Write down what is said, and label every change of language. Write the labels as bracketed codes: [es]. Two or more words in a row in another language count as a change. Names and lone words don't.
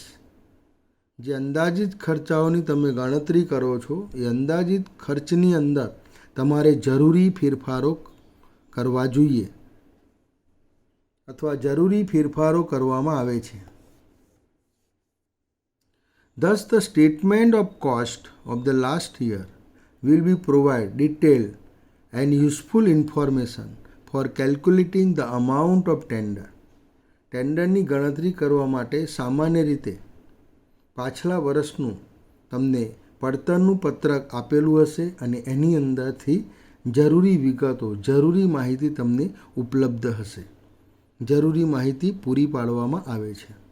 [gu] જે અંદાજિત ખર્ચાઓની તમે ગણતરી કરો છો એ અંદાજિત ખર્ચની અંદર તમારે જરૂરી ફેરફારો કરવા જોઈએ અથવા જરૂરી ફેરફારો કરવામાં આવે છે. [en] Thus the statement of cost of the last year will be provide detailed and useful information for calculating the amount of tender. [gu] ટેન્ડરની ગણતરી કરવા માટે સામાન્ય રીતે પાછલા વર્ષનું તમને પડતરનું પત્રક આપેલું હશે અને એની અંદરથી જરૂરી વિગતો, જરૂરી માહિતી તમને ઉપલબ્ધ હશે. જરૂરી માહિતી પૂરી પાડવામાં આવે છે.